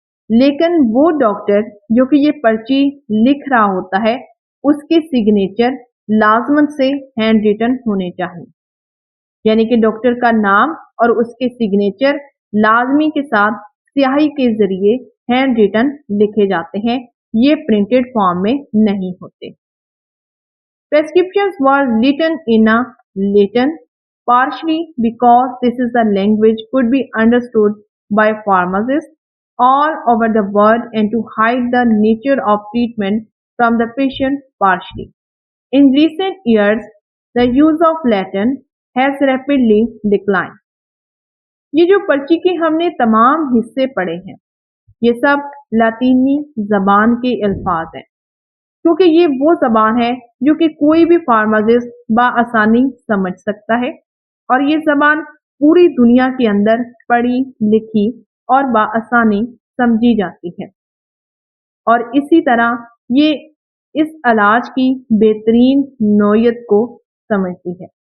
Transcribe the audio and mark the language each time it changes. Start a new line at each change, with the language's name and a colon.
Hindi: लेकिन वो डॉक्टर जो कि ये पर्ची लिख रहा होता है, उसके सिग्नेचर लाजमन से हैंड रिटन होने चाहिए, यानी कि डॉक्टर का नाम और उसके सिग्नेचर लाजमी के साथ स्याही के जरिए हैंड रिटन लिखे जाते हैं, ये प्रिंटेड फॉर्म में नहीं होते।
English: Prescriptions were written in a Latin, partially because this is a language could be understood by pharmacists all over the world and to hide the nature of treatment from the patient partially. In recent years, the use of Latin has rapidly declined.
Hindi: ये जो पर्ची के हमने तमाम हिस्से पढ़े हैं, ये सब लातीनी जबान के अल्फाज हैं, क्योंकि ये वो जबान है जो कि कोई भी फार्मासिस्ट बआसानी समझ सकता है और ये जबान पूरी दुनिया के अंदर पढ़ी लिखी और बआसानी समझी जाती है और इसी तरह ये इस इलाज की बेहतरीन नौयत को समझती है।